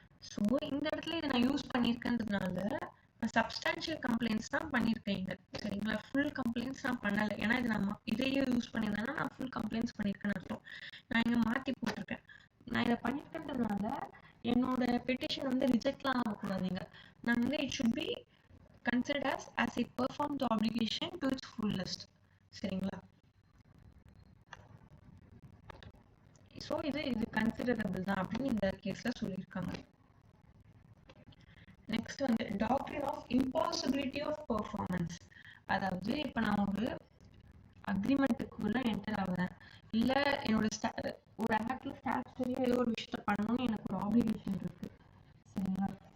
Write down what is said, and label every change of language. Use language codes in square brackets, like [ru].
[ta] So இந்த இடத்துல இதை நான் யூஸ் பண்ணியிருக்கிறதுனால நான் சப்ஸ்டான்ஷியல் கம்ப்ளைண்ட்ஸ் தான் பண்ணியிருக்கேன் இங்க. சரிங்களா? ஃபுல் கம்ப்ளைண்ட்ஸ் நான் பண்ணலை. ஏன்னா இது நம்ம இதையே யூஸ் பண்ணியிருந்தேன்னா நான் ஃபுல் கம்ப்ளைண்ட்ஸ் பண்ணியிருக்கேன்னு அர்த்தம். நான் இங்கே மாற்றி போட்டிருக்கேன். நான் இதை பண்ணியிருக்கிறதுனால என்னோட பெட்டிஷன் வந்து ரிஜெக்ட்லாம் ஆகக்கூடாதுங்க. நான் வந்து [en] It should be considered as I perform the obligation to its fullest. [ta] சரிங்களா? ஸோ இது கன்சிடரபிள் தான் அப்படின்னு இந்த கேஸ்ல சொல்லியிருக்காங்க. நெக்ஸ்ட் வந்து doctrine of impossibility of performance. அதாவது இப்போ நான் ஒரு அக்ரிமெண்ட்டுக்குள்ள என்டர் ஆகுறேன், இல்லை என்னோட ஒரு ஆக்ட்ல ஸ்டாச்சுரியா ஏதோ ஒரு விஷயத்த பண்ணணும்னு எனக்கு ஒரு ஆப்ளிகேஷன் இருக்கு. சரிங்களா?